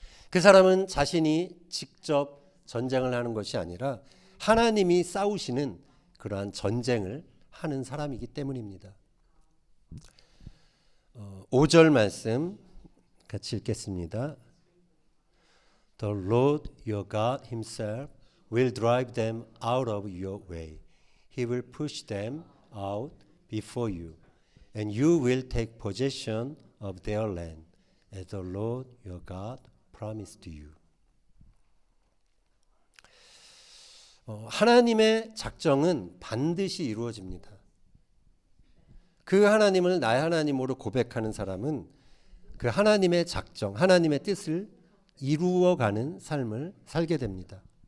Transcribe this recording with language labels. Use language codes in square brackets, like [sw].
[ko] 그 사람은 자신이 직접 전쟁을 하는 것이 아니라 하나님이 싸우시는 그러한 전쟁을 하는 사람이기 때문입니다. 5절 말씀 같이 읽겠습니다. [en] The Lord your God himself will drive them out of your way. He will push them out before you, and you will take possession of their land, as the Lord your God promised you. [ko] 하나님의 작정은 반드시 이루어집니다. 그 하나님을 나의 하나님으로 고백하는 사람은 그 하나님의 작정, 하나님의 뜻을 이루어가는 삶을 살게 됩니다.